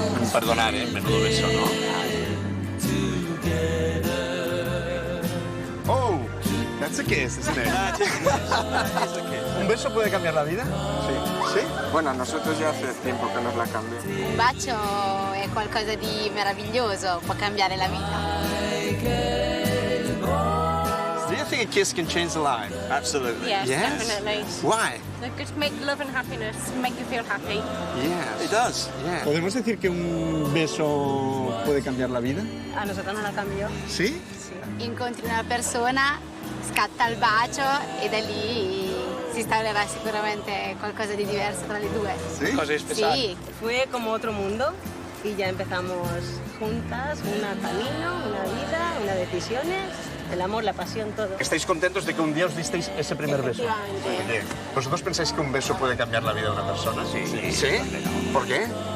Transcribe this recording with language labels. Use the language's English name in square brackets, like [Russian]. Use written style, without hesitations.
[Spanish] Perdonar, menudo beso, ¿no? [English] Oh, that's a kiss, isn't it? [Spanish] ¿Un beso puede cambiar la vida? [Italian] Sì. [Spanish] ¿Sí? Bueno, a nosotros ya hace tiempo que nos la cambió. [Italian] Un bacio è qualcosa di meraviglioso, può cambiare la vita. [English] Do you think a kiss can change the life? Absolutely. Yes, Yes? definitely. Why? They just make love and happiness, make you feel happy. Yes. It does. Yeah. [Spanish] ¿Podemos decir que un beso puede cambiar la vida? A nosotros nos la cambió. ¿Sí? [Italian] Incontri una persona, scatta il bacio e da lì si instaurerà sicuramente qualcosa di diverso tra le due. [Spanish] ¿Sí? Cosa especial. [Italian] Sì. [Spanish] Fue como otro mundo y ya empezamos juntas, un camino, una vida, unas decisiones, el amor, la pasión, todo. ¿Estáis contentos de que un día os disteis ese primer beso? Efectivamente. Bien. ¿Vosotros pensáis que un beso puede cambiar la vida de una persona? Sí. ¿Sí? ¿Por qué?